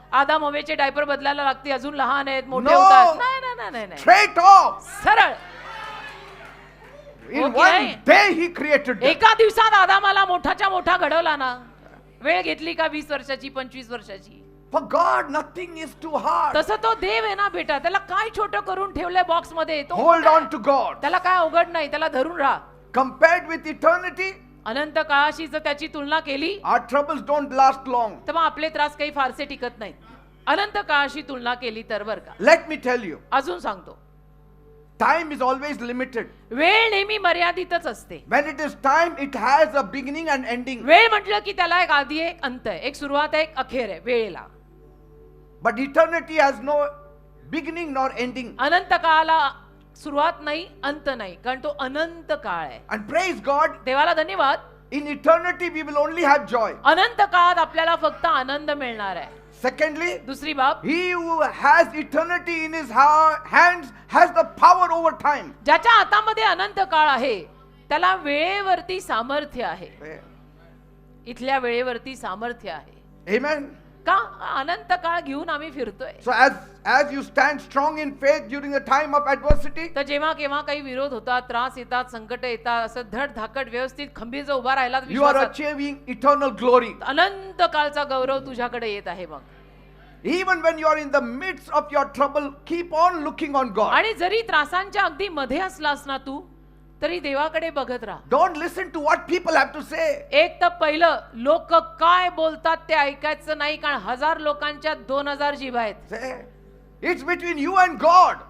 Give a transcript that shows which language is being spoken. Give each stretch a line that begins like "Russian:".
Marathi: आदाम हवेचे डायपर बदलायला लागते, अजून लहान आहेत, मोठे
English: No.
Marathi: होतात. नाही नाही नाही नाही नाही.
English: Straight off.
Marathi: सरळ
English: In Okay. one day he created them.
Marathi: एका दिवसात आदामाला मोठाच्या मोठा घडवला ना. वेळ घेतली का 20 वर्षाची 25 वर्षाची?
English: For God, nothing is too hard.
Marathi: तसं तो देव आहे ना बेटा, त्याला काय छोटं करून ठेवलंय बॉक्स मध्ये, तो
English: Hold
Marathi: मोठा
English: on
Marathi: आहे.
English: to God.
Marathi: त्याला काय अवघड नाही, त्याला धरून राहा.
English: Compared with eternity,
Marathi: अनंत काळाशी जर त्याची तुलना केली
English: our troubles don't last long.
Marathi: तर मग आपले त्रास काही फारसे टिकत नाहीत. अनंत काळाशी तुलना केली तर बर का.
English: Let me tell you,
Marathi: अजून सांगतो,
English: time is always limited.
Marathi: वेळ नेहमी मर्यादितच असते.
English: When it is time, it has a beginning and ending.
Marathi: वेळ म्हटलं की त्याला एक आधी आहे, एक अंत आहे, एक सुरुवात आहे, एक अखेर आहे वेळेला.
English: But eternity has no beginning nor ending.
Marathi: अनंत काळाला सुरुवात नाही, अंत नाही, कारण तो अनंत काळ आहे.
English: And praise God,
Marathi: देवाला धन्यवाद.
English: in eternity we will only have joy.
Marathi: अनंत काळात आपल्याला फक्त आनंद मिळणार आहे.
English: Secondly,
Marathi: दुसरी बाब,
English: he who has eternity in his hands has the power over time.
Marathi: ज्याच्या हातामध्ये अनंत काळ आहे त्याला वेळेवरती सामर्थ्य आहे. इथल्या वेळेवरती सामर्थ्य आहे.
English: Amen.
Marathi: का? अनंत काळ घेऊन आम्ही फिरतोय.
English: So as you stand strong in faith during the time of adversity,
Marathi: तर जेव्हा केव्हा काही विरोध होतात, त्रास येतात, संकट येतात, असं धड धाकट व्यवस्थित खंबीर उभा राहिला
English: you are achieving eternal glory.
Marathi: अनंत काळचा गौरव तुझ्याकडे येत आहे. मग
English: Even when you are in the midst of your trouble, keep on looking on God.
Marathi: आणि जरी त्रासांच्या अगदी मध्ये असलास ना तू, तरी देवाकडे बघत राहा.
English: Don't listen to what people have to say.
Marathi: एक तर पहिलं, लोक काय बोलतात ते ऐकायचं नाही, कारण 1000 लोकांच्या 2000 जीभ आहेत.
English: Say, it's between you and God.